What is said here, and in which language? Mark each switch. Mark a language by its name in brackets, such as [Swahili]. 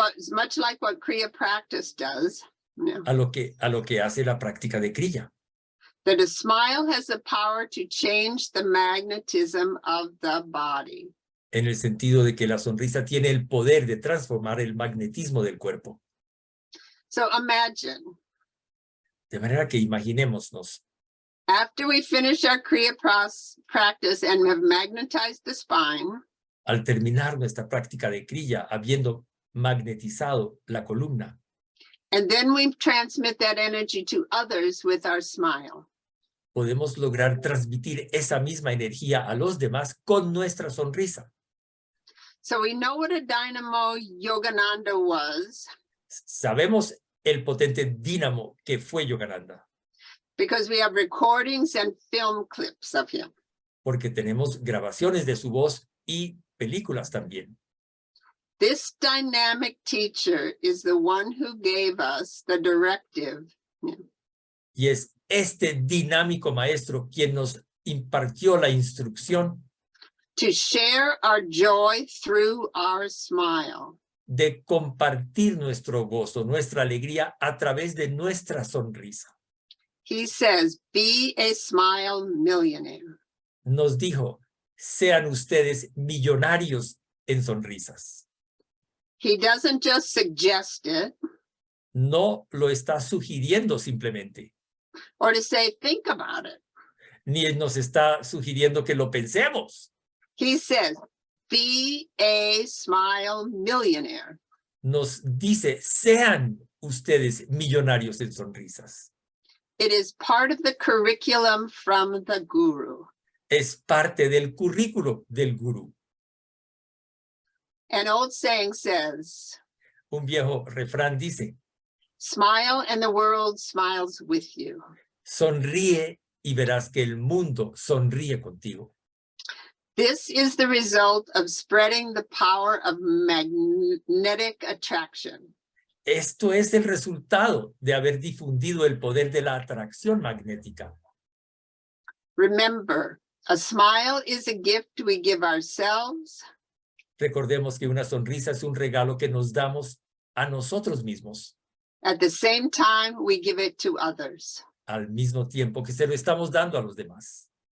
[English] much like what Kriya practice does. Yeah. [Spanish] a lo que hace la práctica de Kriya. [English] That a smile has the power to change the magnetism of the body. [Spanish] En el sentido de que la sonrisa tiene el poder de transformar el magnetismo del cuerpo. [English] So imagine, [Spanish] De manera que imaginémonos, [English] after we finish our Kriya practice and have magnetized the spine, [Spanish] al terminar nuestra práctica de Kriya, habiendo magnetizado la columna, [English] and then we transmit that energy to others with our smile. [Spanish] podemos lograr transmitir esa misma energía a los demás con nuestra sonrisa. [English] So we know what a dynamo Yogananda was [Spanish] Sabemos el potente dínamo que fue Yogananda, [English] because we have recordings and film clips of him. [Spanish] porque tenemos grabaciones de su voz y películas también. [English] This dynamic teacher is the one who gave us the directive [Spanish] Y es este dinámico maestro quien nos impartió la instrucción [English] to share our joy through our smile. [Spanish] de compartir nuestro gozo, nuestra alegría a través de nuestra sonrisa. [English] He says, be a smile millionaire. [Spanish] Nos dijo, sean ustedes millonarios en sonrisas. [English] He doesn't just suggest it [Spanish] No lo está sugiriendo simplemente, [English] or to say, think about it. [Spanish] ni nos está sugiriendo que lo pensemos. [English] He says, be a smile millionaire. [Spanish] Nos dice, sean ustedes millonarios en sonrisas. [English] It is part of the curriculum from the guru. [Spanish] Es parte del currículo del gurú. [English] An old saying says, [Spanish] Un viejo refrán dice, [English] smile and the world smiles with you. [Spanish] sonríe y verás que el mundo sonríe contigo. [English] This is the result of spreading the power of magnetic attraction. [Spanish] Esto es el resultado de haber difundido el poder de la atracción magnética. [English] Remember, a smile is a gift we give ourselves [Spanish] Recordemos que una sonrisa es un regalo que nos damos a nosotros mismos, [English] at the same time we give it to others. [Spanish] al mismo tiempo que se lo estamos dando a los demás.